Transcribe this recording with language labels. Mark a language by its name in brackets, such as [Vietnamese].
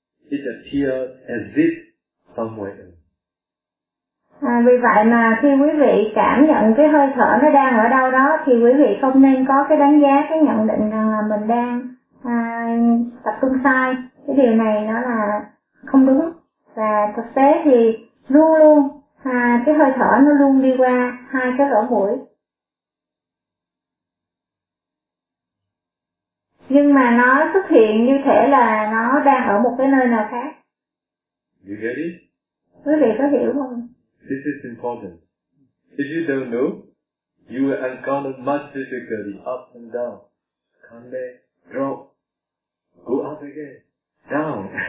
[English] It appears as if somewhere else. [Vietnamese] Vì vậy mà khi quý vị cảm nhận cái hơi thở nó đang ở đâu đó thì quý vị không nên có cái đánh giá, cái nhận định rằng là mình đang tập trung sai. Cái điều này nó là không đúng. Và thực tế thì luôn luôn cái hơi thở nó luôn đi qua hai cái lỗ mũi. Nhưng mà nó xuất hiện như thể là nó đang ở một cái nơi nào khác. [English] You get it? [Vietnamese] Quý vị có hiểu không? [English] This is important. If you don't know, you will encounter much difficulty, up and down, come back, drop, go up again, down.